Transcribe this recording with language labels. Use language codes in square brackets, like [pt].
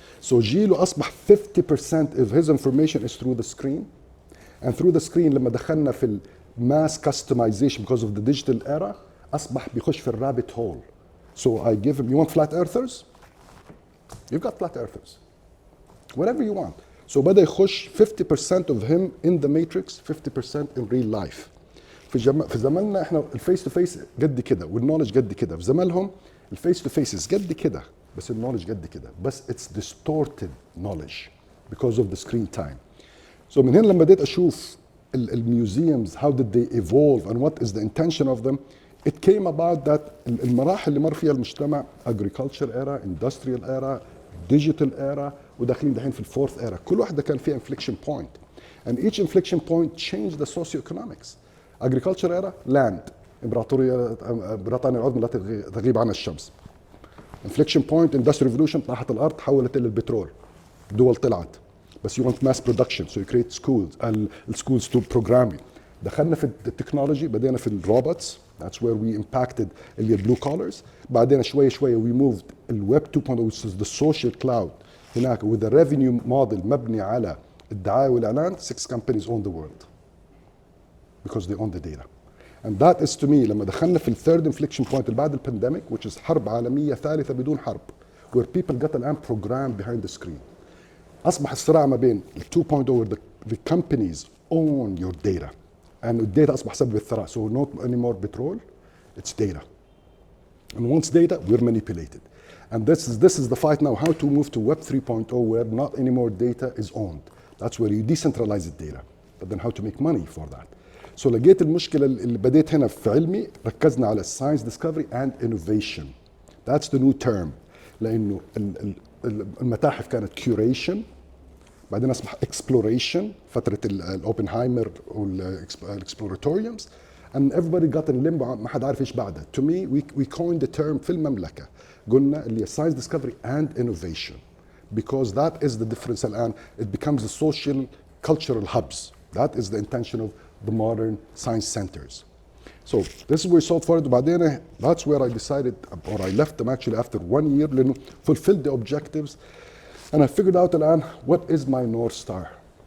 [en] So [ar] جيله أصبح [en] 50% of his information is through the screen, and through the screen [ar] لما دخلنا في [en] mass customization because of the digital era, [ar] أصبح بيخش في [en] rabbit hole. So I give him, you want flat earthers? You've got flat earthers. Whatever you want. So [ar] بدأ يخش [en] 50% of him in the matrix, 50% in real life. [ar] في زماننا احنا الفيس تو فيس قد كده والنولج قد كده. في زمانهم الفيس تو فيسز قد كده بس النولج قد كده. بس [en] it's distorted knowledge because of the screen time. So [ar] من هنا لما بديت اشوف الميوزيومز [en] how did they evolve and what is the intention of them, it came about that [ar] المراحل اللي مر فيها المجتمع, [en] agriculture era, industrial era, digital era, [ar] وداخلين دحين في الفورث [en] era. [ar] كل واحدة كان فيها [en] inflection point, and each inflection point changed the socio-economics. agriculture era, land, [ar] بريطانيا العظمى لا تغيب عنها الشمس. [en] inflection point, industrial revolution, [ar] طاحت الارض تحولت الى البترول, دول طلعت. بس [en] you want mass production, so you create schools, schools to programming. [ar] دخلنا في التكنولوجي, بدينا في الروبوتس, [en] that's where we impacted [ar] اللي [en] blue collars. [ar] بعدين شوي [en] we moved الويب 2.0, which is the social cloud [ar] هناك [en] with a revenue model [ar] مبني على الدعاية والإعلان. [en] 6 companies own the world because they own the data. And that is to me [ar] لما دخلنا في الثيرد [en] inflection point [ar] اللي بعد البانديميك [en] which is [ar] حرب عالمية ثالثة بدون حرب [en] where people got [ar] الآن [en] programmed behind the screen. [ar] أصبح الصراع ما بين ال 2.0 [en] where the companies own your data and [ar] الداتا أصبح سبب الثراء. [en] So not anymore petrol, it's data. And once data, we're manipulated. And this is the fight now, how to move to Web 3.0 where not anymore data is owned. That's where you decentralize the data. But then how to make money for that. [ar] So لقيت المشكلة اللي بديت هنا في علمي ركزنا على [en] science discovery and innovation. That's the new term. [ar] لأنه المتاحف كانت curation بعدين أصبح exploration فترة الأوبنهايمر والexploratoriums [en] and everybody got in limbo [ar] ما حد عارف ايش بعدها. [en] To me we coined the term [ar] في المملكة قلنا اللي [en] science discovery and innovation because that is the difference [ar] الآن. [en] It becomes the social cultural hubs. That is the intention of the modern science centers. So this is where we sought forward. [ar] وبعدين [en] that's where I decided or I left them actually after 1 year [ar] لأنه [en] fulfilled the objectives and I figured out [ar] الآن [en] what is my North Star.